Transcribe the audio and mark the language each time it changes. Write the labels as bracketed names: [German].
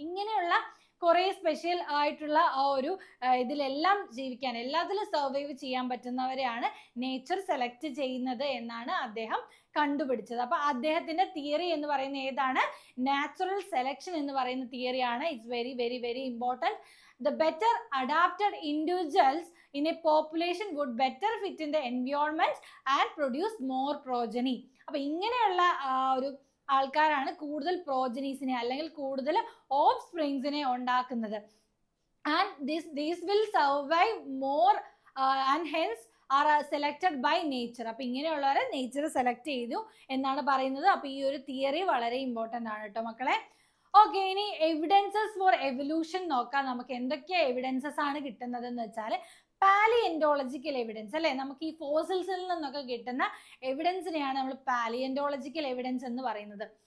[Malayalam] ഇങ്ങനെയുള്ള കുറേ സ്പെഷ്യൽ ആയിട്ടുള്ള ആ ഒരു ഇതിലെല്ലാം ജീവിക്കാൻ, എല്ലാത്തിലും സർവൈവ് ചെയ്യാൻ പറ്റുന്നവരെയാണ് നേച്ചർ സെലക്ട് ചെയ്യുന്നത് എന്നാണ് അദ്ദേഹം കണ്ടുപിടിച്ചത്. അപ്പൊ അദ്ദേഹത്തിന്റെ തിയറി എന്ന് പറയുന്നത് ഏതാണ്? നാച്ചുറൽ സെലക്ഷൻ എന്ന് പറയുന്ന തിയറിയാണ്. [English] It's very very very important. The better adapted individuals in a population would better fit in the environment and produce more progeny. [Malayalam] അപ്പൊ ഇങ്ങനെയുള്ള ഒരു ആൾക്കാരാണ് കൂടുതൽ പ്രോജനീസിനെ അല്ലെങ്കിൽ കൂടുതൽ ഓഫ് സ്പ്രിങ്സിനെ ഉണ്ടാക്കുന്നത്. [English] And these will survive more and hence are selected by nature. [Malayalam] അപ്പൊ ഇങ്ങനെയുള്ളവരെ nature select ചെയ്തു എന്നാണ് പറയുന്നത്. അപ്പൊ ഈ ഒരു തിയറി വളരെ ഇമ്പോർട്ടൻ്റ് ആണ് കേട്ടോ മക്കളെ. ഓക്കെ, ഇനി എവിഡൻസസ് ഫോർ എവല്യൂഷൻ നോക്കാം. നമുക്ക് എന്തൊക്കെ എവിഡൻസസ് ആണ് കിട്ടുന്നത് എന്ന് വെച്ചാൽ പാലിയന്റോളജിക്കൽ എവിഡൻസ് അല്ലെ, നമുക്ക് ഈ ഫോസിൽസിൽ നിന്നൊക്കെ കിട്ടുന്ന എവിഡൻസിനെയാണ് നമ്മൾ പാലിയന്റോളജിക്കൽ എവിഡൻസ് എന്ന് പറയുന്നത്.